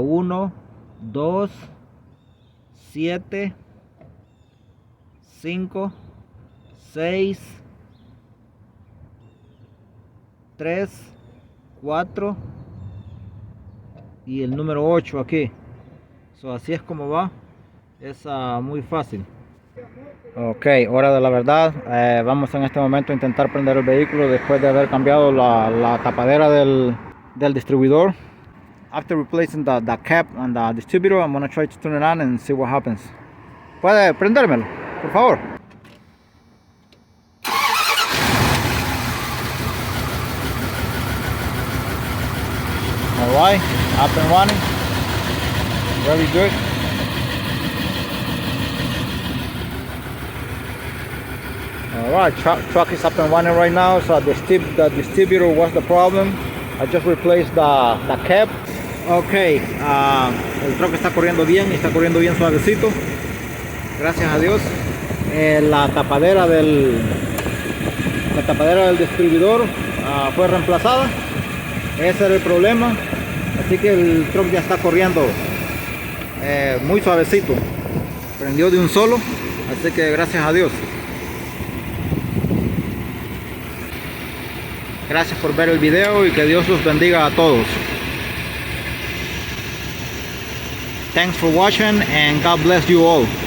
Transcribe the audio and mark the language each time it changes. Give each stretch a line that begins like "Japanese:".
Spanish: 1, 2, 7, 5, 6, 3, 4 y el número 8 aquí. Así es como va, es muy fácil. Ok, hora de la verdad. Vamos en este momento a intentar prender el vehículo después de haber cambiado la tapadera del distribuidor.
English: After replacing the cap and the distributor, I'm going to try to turn it on and see what happens.
Spanish: ¿Puede prendérmelo, por favor?
English: Alright, up and running. Very good. Alright, truck is up and running right now. So the distributor was the problem. I just replaced the cap.
Spanish: Ok, el truck está corriendo bien y está corriendo bien suavecito. Gracias a Dios. La tapadera del distribuidor fue reemplazada. Ese era el problema. Así que el truck ya está corriendo muy suavecito. Prendió de un solo. Así que gracias a Dios. Gracias por ver el video y que Dios los bendiga a todos.
English: Thanks for watching and God bless you all.